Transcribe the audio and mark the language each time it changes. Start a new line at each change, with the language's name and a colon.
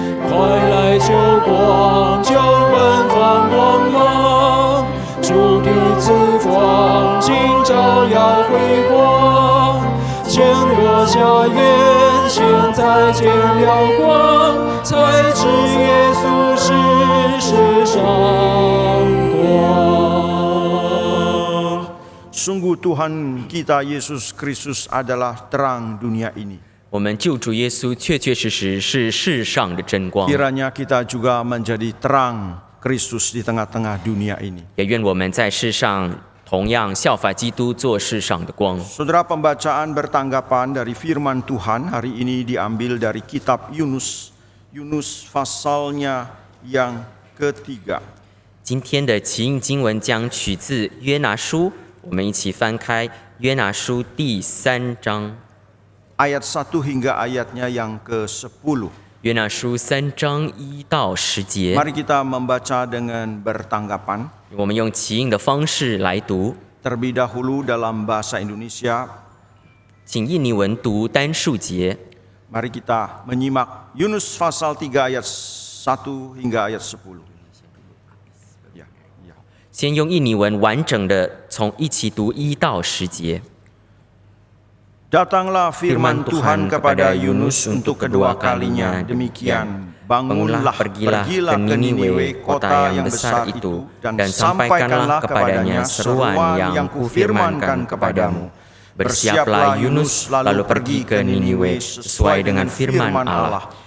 Chinese: 快来救光，救恩放光芒，主的赐光，今照耀辉光，牵我下眼，现在见了光，才知耶稣是世上光。
Indonesian: Sungguh Tuhan kita Yesus Kristus adalah terang dunia ini.
Chinese: 我们救主耶稣确确实实是世上的真光，
Indonesian: Kiranya kita juga menjadi terang Kristus di tengah-tengah dunia ini.
Chinese: 也愿我们在世上同样效法基督，做世上的光。
Indonesian: Saudara, pembacaan bertanggapan dari firman Tuhan hari ini diambil dari kitab Yunus. Yunus pasalnya yang ketiga.
Chinese: 今天的起印经文将取自约拿书，我们一起翻开约拿书第3章。
Indonesian: ayat 1 hingga ayatnya yang ke-10.
Chinese: 约拿书3章1到10节，
Indonesian: Mari kita membaca dengan bertanggapan.
Chinese: 我们用齐应的方式来读。
Indonesian: Terlebih dahulu dalam bahasa Indonesia,
Chinese: 请印尼文读单数节。
Indonesian: mari kita menyimak Yunus pasal 3 ayat 1 hingga ayat 10.
Chinese: 先用印尼文完整的从一起读1到10节。
Indonesian: Datanglah firman Tuhan kepada Yunus untuk kedua kalinya, demikian, bangunlah, pergilah ke Niniwe, kota yang besar itu, dan sampaikanlah kepadanya seruan yang kufirmankan kepadamu. Bersiaplah Yunus lalu pergi ke Niniwe sesuai dengan firman Allah.